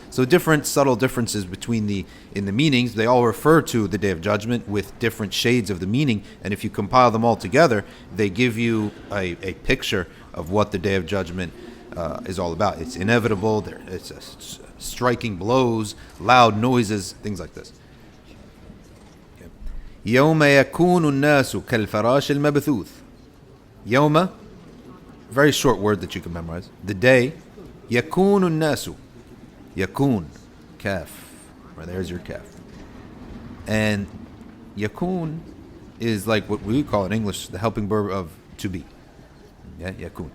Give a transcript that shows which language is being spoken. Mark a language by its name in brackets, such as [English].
[English] So different subtle differences between in the meanings. They all refer to the Day of Judgment with different shades of the meaning, and if you compile them all together, they give you a picture of what the Day of Judgment is all about. It's inevitable. It's striking blows, loud noises, things like this. [Arabic] يوم يكون الناس كالفراش المبثوث. [English] يوم, very short word that you can memorize. The day. [Arabic] يكون الناس. [English] يكون. Kaf. Right, there's your kaf. And yakun is like what we call in English the helping verb of to be. Yeah, yakun.